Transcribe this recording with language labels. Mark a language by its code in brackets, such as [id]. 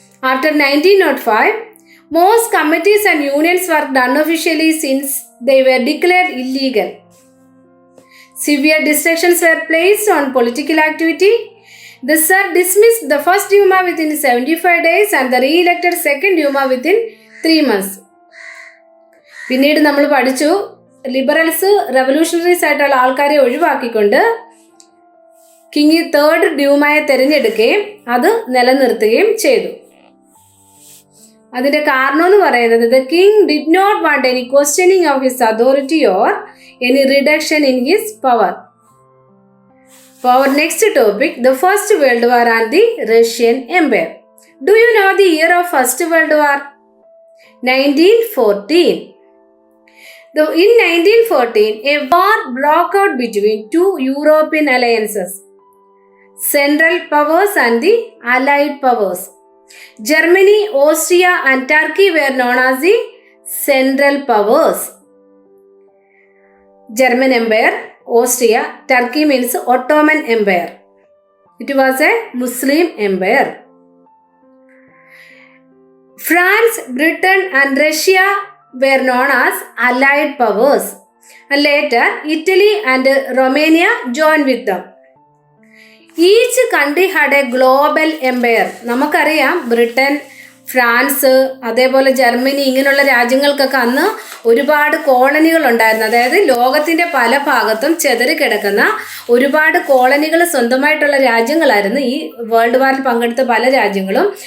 [en] After 1905, most committees and unions worked unofficially since they were declared illegal. Severe restrictions were placed on political activity. The Tsar dismissed the first Duma within 75 days and the re-elected second Duma within 3 months. [ml] പിന്നീട് നമ്മൾ പഠിച്ചു liberals revolutionaries ആയിട്ടുള്ള ആൾക്കാരെ ഒഴിവാക്കിക്കൊണ്ട് king third ഡ്യൂമയെ തിരഞ്ഞെടുക്കുകയും അത് നിലനിർത്തുകയും ചെയ്തു. അതിന്റെ കാരണം എന്ന് പറയുന്നത് [en] the king did not want any questioning of his authority or any reduction in his power. For our next topic, the First World War and the Russian Empire. Do you know the year of First World War? 1914. In 1914, a war broke out between two European alliances, Central Powers and the Allied Powers. Germany, Austria and Turkey were known as the Central Powers. German Empire, Austria, Turkey means Ottoman Empire. It was a Muslim empire. France, Britain and Russia were known as Allied Powers. And later, Italy and Romania joined with them. Each country had a global empire. [ml] നമുക്കറിയാം Britain, France, അതേപോലെ Germany ഇങ്ങനെയുള്ള രാജ്യങ്ങൾക്കൊക്കെ അന്ന് ഒരുപാട് കോളനികൾ ഉണ്ടായിരുന്നു. അതായത് ലോകത്തിൻ്റെ പല ഭാഗത്തും ചെതറിക്കിടക്കുന്ന ഒരുപാട് കോളനികൾ സ്വന്തമായിട്ടുള്ള രാജ്യങ്ങളായിരുന്നു ഈ വേൾഡ് വാറിൽ പങ്കെടുത്ത പല രാജ്യങ്ങളും.